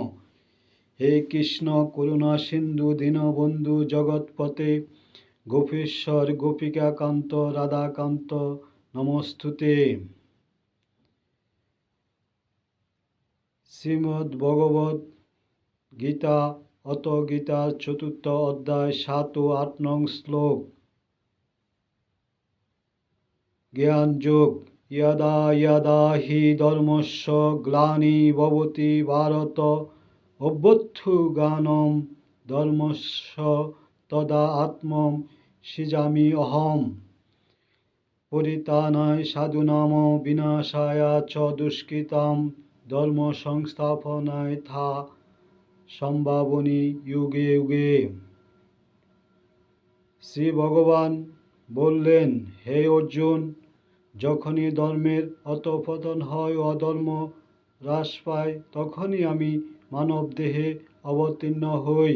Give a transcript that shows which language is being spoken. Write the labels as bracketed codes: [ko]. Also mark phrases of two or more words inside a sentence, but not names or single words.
[sa] হে কৃষ্ণ করুণা সিন্ধু দীনবন্ধু জগৎপতে গোপেশ্বর গোপিকাকান্ত রাধাকান্ত নমস্তুতে। [bn] শ্রীমদ্ ভগবদ্ গীতা অত গীতার চতুর্থ অধ্যায় ৭ ও ৮ নং শ্লোক। জ্ঞান যোগ। [sa] यदा यदा हि धर्मस्य ग्लानिर्भवति भारत অভ্যুত্থানম ধর্মস্য তদা আত্মং সৃজামি অহম। পরিত্রাণায় সাধুনাম বিনাশায় চ দুষ্কৃতাম ধর্ম সংস্থাপনায় থা সম্ভাবনী যুগে যুগে। [bn] শ্রী ভগবান বললেন, হে অর্জুন, যখনই ধর্মের অধঃপতন হয়, অধর্ম হ্রাস পায়, তখনই আমি মানব দেহে অবতীর্ণ হই।